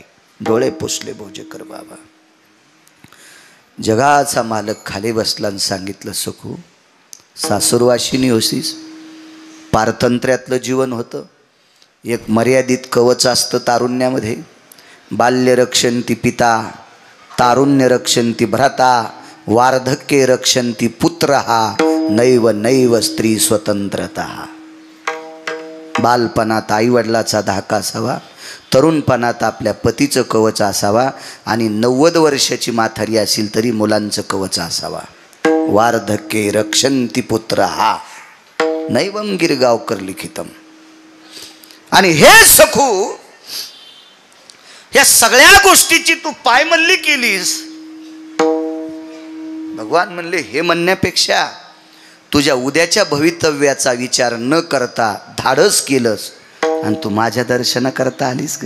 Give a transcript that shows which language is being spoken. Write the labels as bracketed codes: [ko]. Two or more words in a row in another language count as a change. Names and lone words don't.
[mr] डोळे पुसले भोजेकर बाबा. जगाचा मालक खाली बसला आणि सांगितलं, सखू, सासुरवाशिनी होशीस. पारतंत्र्यातलं जीवन होतं. एक मर्यादित कवच असतं तारुण्यामध्ये. [sa] बाल्य रक्षन्ति पिता, तारुण्य रक्षन्ति भ्राता, वार्धक्ये रक्षन्ति पुत्रः, नैव नैव स्त्री स्वतंत्रता. बालपणात आईवडिलाचा धाका असावा, तरुणपणात आपल्या पतीचं कवच असावा आणि 90 वर्षाची म्हातारी असेल तरी मुलांचं कवच असावा. वार्धक्ये रक्षन्ति पुत्रः, नैवम गिरगावकर लिखितम. [mr] आणि हे सखू, या सगळ्या गोष्टीची तू पायमल्ली केलीस. भगवान म्हणले, हे म्हणण्यापेक्षा तुझ्या उद्याच्या भवितव्याचा विचार न करता धाडस केलंस आणि तू माझ्या दर्शनाकरता आलीस ग.